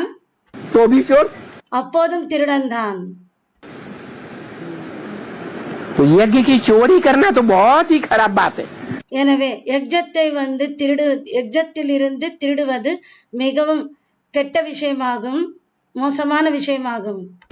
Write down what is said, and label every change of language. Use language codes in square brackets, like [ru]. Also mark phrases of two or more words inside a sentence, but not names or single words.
[hi] तो भी चोर. [ta] அப்போதும் திருடன்தான். [hi] तो यज्ञ की चोरी करना तो बहुत ही खराब बात है. [ta] எனவே யஜ்ஜத்தில் இருந்து திருடுவது மிகவும் கெட்ட விஷயமாகும், மோசமான விஷயமாகும்.